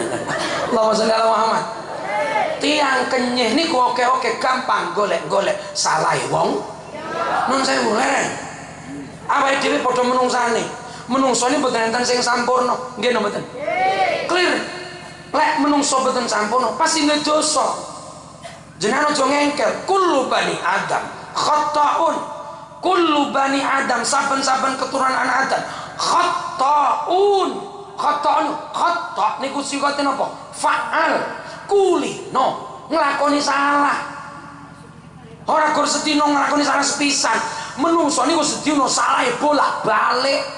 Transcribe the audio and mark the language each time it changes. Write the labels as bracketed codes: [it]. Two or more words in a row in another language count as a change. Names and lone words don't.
[ar] Allahumma sholli ala Muhammad. [jv] Tiang kenyih niku oke-oke gampang golek-golek salahe wong. Nun sewu leren. Awake dhewe padha menungsane. Menungso ini boten enten sing sampurna. Nggih napa mboten? Clear. Lek menungso boten sampurna pasti ndek dosa. Jenengan aja ngengkel. [ar] Kullu bani Adam khata'un. Kullu bani Adam [jv] saben-saben keturunan anak Adam khata'un. Khata' niku sikate napa? [ar] Fa'al. [jv] Kulino nglakoni salah. Ora gur sedina nglakoni salah sepisan. Menungso niku sedina salahe bolak-balik.